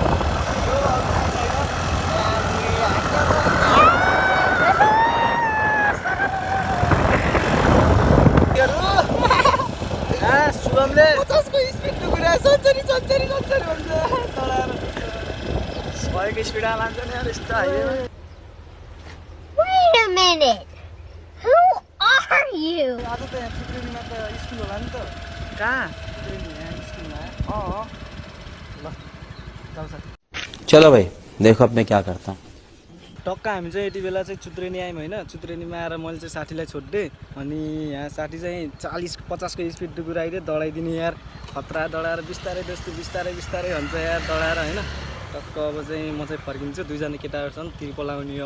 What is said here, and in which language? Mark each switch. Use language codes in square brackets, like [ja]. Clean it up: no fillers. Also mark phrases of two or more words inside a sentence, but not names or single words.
[ne] शुभमले 50को स्पिड कुरा सन्चरी भन्छ भएको स्पिडमा लान्छ नि यार यस्तो हाइवेमा। [en] Wait a minute. Who are you? [ne] आज त यहाँ चुत्रेनीमा त स्कुल होला नि त। कहाँ चुत्रेनी यहाँ स्कुलमा ल जाऊ साथी। [hi] चलो भाई देखो अब मैं क्या करता हूँ। [ne] टक्क हामी चाहिँ यति बेला चाहिँ चुत्रेनी आयौँ होइन। चुत्रेनीमा आएर मैले चाहिँ साथीलाई छोडिदिएँ। अनि यहाँ साथी चाहिँ 40-50को स्पिड डुकुराइदिए दौडाइदिने यार। खतरा दौडाएर बिस्तारै बिस्तारै हुन्छ यार दौडाएर होइन। टक्क अब चाहिँ म चाहिँ फर्किन्छु। दुईजना केटाहरू छन् तिर्पल आउने हो।